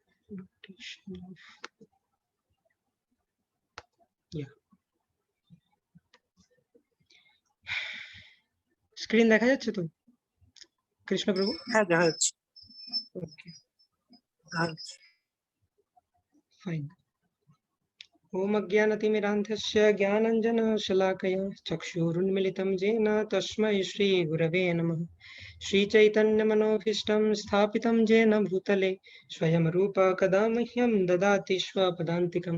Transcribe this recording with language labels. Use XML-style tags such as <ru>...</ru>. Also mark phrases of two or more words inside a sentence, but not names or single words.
<en>Notation of yeah.</en> <bn>স্ক্রিন দেখা যাচ্ছে তো কৃষ্ণপ্রভু? হ্যাঁ দেখা যাচ্ছে।</bn> <en>okay fine.</en> <sa>ओम अज्ञानतिमिरान्धस्य ज्ञानाञ्जनशलाकया चक्षुरुन्मिलितं येन तस्मै श्रीगुरवे नमः। श्रीचैतन्यमनोभीष्टं स्थापितं येन भूतले स्वयं रूप कदा मह्यं ददाति स्वपदान्तिकं।</sa>